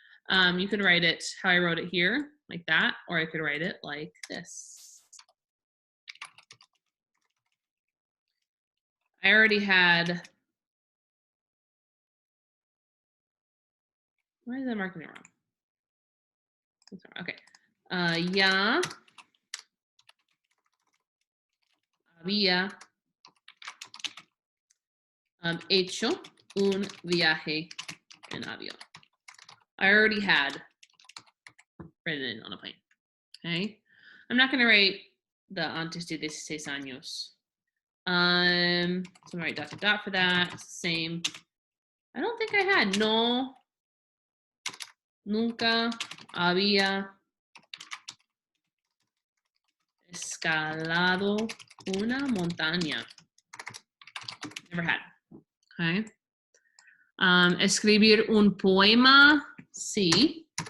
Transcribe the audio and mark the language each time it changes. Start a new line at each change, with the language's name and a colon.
English: You could write it how I wrote it here, like that, or I could write it like this. I already had, why is that marking it wrong? Okay.
Spanish: Ya había hecho un viaje en avión.
English: I already had written on a plane. Okay. I'm not going to write the
Spanish: antes de 16 años.
English: So I'm going to write dot to dot for that. Same. I don't think I had. No.
Spanish: Nunca había escalado una montaña.
English: Never had.
Spanish: Okay. Escribir un poema, sí.